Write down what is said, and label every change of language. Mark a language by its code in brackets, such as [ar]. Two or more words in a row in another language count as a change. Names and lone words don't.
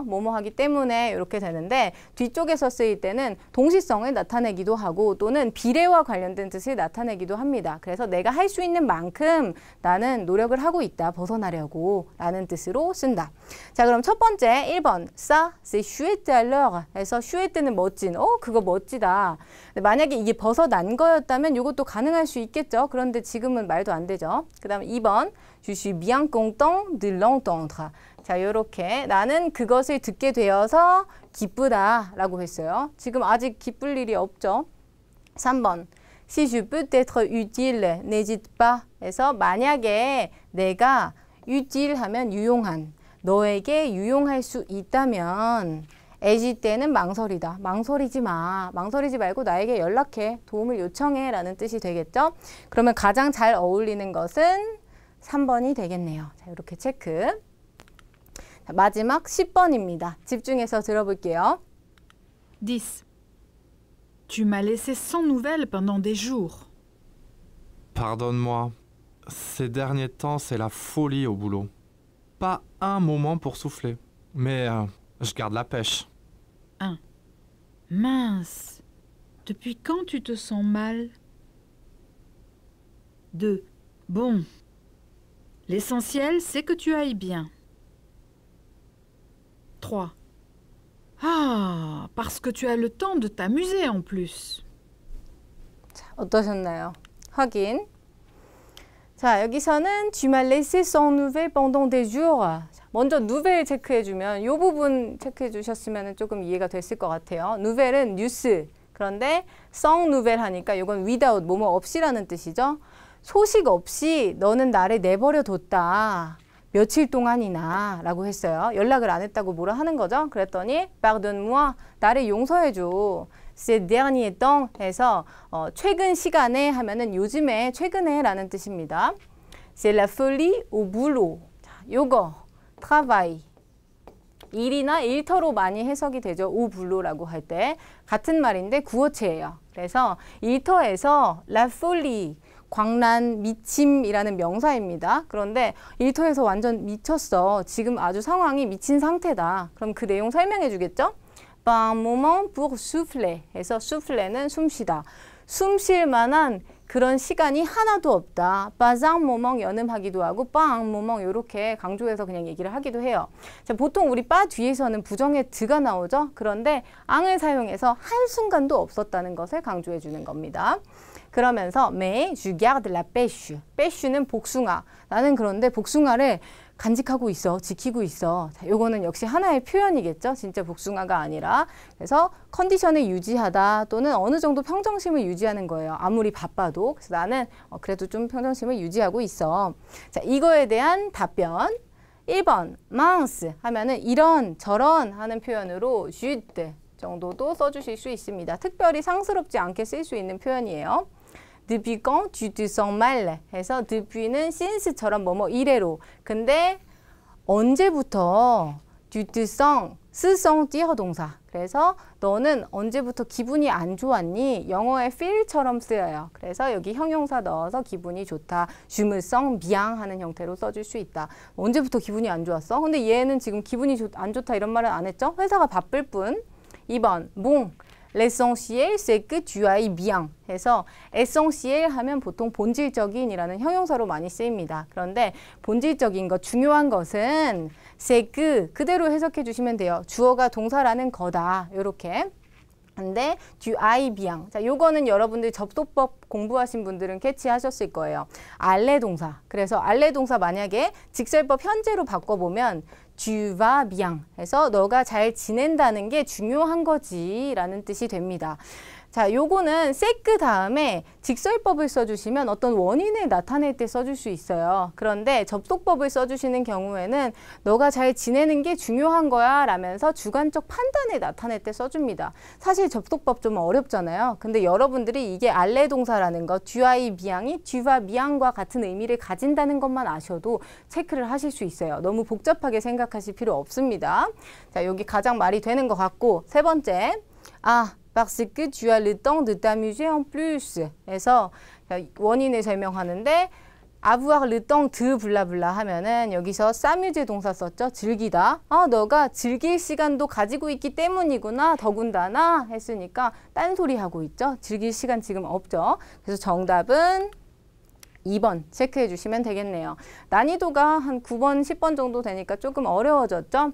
[ko] 뭐뭐 하기 때문에 이렇게 되는데 뒤쪽에서 쓰일 때는 동시성을 나타내기도 하고 또는 비례와 관련된 뜻을 나타내기도 합니다. 그래서 내가 할 수 있는 만큼 나는 노력을 하고 있다. 벗어나려고 라는 뜻으로 쓴다. 자, 그럼 첫 번째 1번 [fr] Ça, c'est chouette alors [ko] 해서 chouette는 멋진, 그거 멋지다. 만약에 이게 벗어난 거였다면 이것도 가능할 수 있겠죠. 그런데 지금은 말도 안 되죠. 그 다음 2번 [fr] Je suis bien content de l'entendre. [ko] 자, 이렇게 나는 그것을 듣게 되어서 기쁘다라고 했어요. 지금 아직 기쁠 일이 없죠. [fr] 3번 Si je peux être utile, n'hésite pas. [ko] 해서 만약에 내가 utile 하면 유용한, 너에게 유용할 수 있다면 hésite 때는 망설이다. 망설이지 마. 망설이지 말고 나에게 연락해. 도움을 요청해 라는 뜻이 되겠죠. 그러면 가장 잘 어울리는 것은 3번이 되겠네요. 자, 이렇게 체크. 자, 마지막 10번입니다. 집중해서 들어볼게요. 10. [fr] Tu m'as laissé sans nouvelles pendant des jours. Pardonne-moi. Ces derniers temps, c'est la folie au boulot. Pas un moment pour souffler. Mais je garde la pêche. 1. Mince. Depuis quand tu te sens mal? 2. Bon. L'essentiel, c'est que tu ailles bien. 3. Ah, parce que tu as le temps de t'amuser en plus. [ko] 자, 어떠셨나요? 확인. 자, 여기서는 [fr] tu m'as laissé sans nouvelles pendant des jours. [ko] 자, 먼저 nouvelle 체크해주면 이 부분 체크해주셨으면 조금 이해가 됐을 것 같아요. nouvelle은 뉴스. 그런데 [fr] sans nouvelle [ko] 하니까 이건 without, 뭐뭐 없이라는 뜻이죠. 소식 없이 너는 나를 내버려 뒀다. 며칠 동안이나 라고 했어요. 연락을 안 했다고 뭐라 하는 거죠. 그랬더니 pardonne-moi, 나를 용서해줘. [fr] ces derniers temps [ko] 해서 최근 시간에 하면은 요즘에 최근에 라는 뜻입니다. [fr] c'est la folie au boulot. [ko] 자, 요거 travail. 일이나 일터로 많이 해석이 되죠. [fr] au boulot [ko] 라고 할 때 같은 말인데 구어체예요. 그래서 일터에서 [fr] la folie [ko] 광란, 미침이라는 명사입니다. 그런데 일터에서 완전 미쳤어. 지금 아주 상황이 미친 상태다. 그럼 그 내용 설명해 주겠죠? [fr] Pas un moment pour souffler [ko] 해서 souffler는 숨쉬다. 숨 쉴 만한 그런 시간이 하나도 없다. [fr] Pas un moment [ko] 연음하기도 하고 [fr] pas un moment [ko] 이렇게 강조해서 그냥 얘기를 하기도 해요. 자, 보통 우리 pas 뒤에서는 부정의 드가 나오죠. 그런데 앙을 사용해서 한순간도 없었다는 것을 강조해 주는 겁니다. 그러면서 [fr] mais je garde la pêche. [ko] pêche는 복숭아. 나는 그런데 복숭아를 간직하고 있어. 지키고 있어. 자, 요거는 역시 하나의 표현이겠죠. 진짜 복숭아가 아니라. 그래서 컨디션을 유지하다 또는 어느 정도 평정심을 유지하는 거예요. 아무리 바빠도. 그래서 나는 그래도 좀 평정심을 유지하고 있어. 자, 이거에 대한 답변. 1번 mince 하면은 이런 저런 하는 표현으로 zut 정도도 써주실 수 있습니다. 특별히 상스럽지 않게 쓸 수 있는 표현이에요. [fr] Depuis quand tu te sens mal? [ko] 해서 depups는 since처럼 뭐뭐 이래로. 근데 언제부터 [fr] tu te sens, [ko] se sentir 동사. 그래서 너는 언제부터 기분이 안 좋았니? 영어의 feel처럼 쓰여요. 그래서 여기 형용사 넣어서 기분이 좋다. [fr] Je me sens bien [ko] 하는 형태로 써줄 수 있다. 언제부터 기분이 안 좋았어? 근데 얘는 지금 기분이 안 좋다 이런 말은 안 했죠? 회사가 바쁠 뿐. 2번 bon. [fr] L'essentiel, c'est que tu ailles bien [ko] 해서 essentiel 하면 보통 본질적인 이라는 형용사로 많이 쓰입니다. 그런데 본질적인 것, 중요한 것은 [fr] c'est que [ko] 그대로 해석해 주시면 돼요. 주어가 동사라는 거다. 이렇게. 근데 [fr] tu ailles bien. [ko] 자, 요거는 여러분들 접속법 공부하신 분들은 캐치하셨을 거예요. 알레 동사. 그래서 알레 동사 만약에 직설법 현재로 바꿔보면 [fr] tu vas bien [ko] 해서 너가 잘 지낸다는 게 중요한 거지 라는 뜻이 됩니다. 자, 요거는 세크 다음에 직설법을 써주시면 어떤 원인을 나타낼 때 써줄 수 있어요. 그런데 접속법을 써주시는 경우에는 너가 잘 지내는 게 중요한 거야 라면서 주관적 판단을 나타낼 때 써줍니다. 사실 접속법 좀 어렵잖아요. 근데 여러분들이 이게 알레 동사라는 거, [fr] tu ailles bien [ko] 이 [fr] tu vas bien [ko] 과 같은 의미를 가진다는 것만 아셔도 체크를 하실 수 있어요. 너무 복잡하게 생각하실 필요 없습니다. 자, 여기 가장 말이 되는 것 같고, 세 번째. Parce que tu as le temps de t'amuser en plus. 해서 원인을 설명하는데 [fr] avoir le temps de [ko] 블라블라 하면은 여기서 s'amuser 동사 썼죠. 즐기다. 너가 즐길 시간도 가지고 있기 때문이구나. 더군다나 했으니까 딴소리 하고 있죠. 즐길 시간 지금 없죠. 그래서 정답은 2번 체크해 주시면 되겠네요. 난이도가 한 9번, 10번 정도 되니까 조금 어려워졌죠.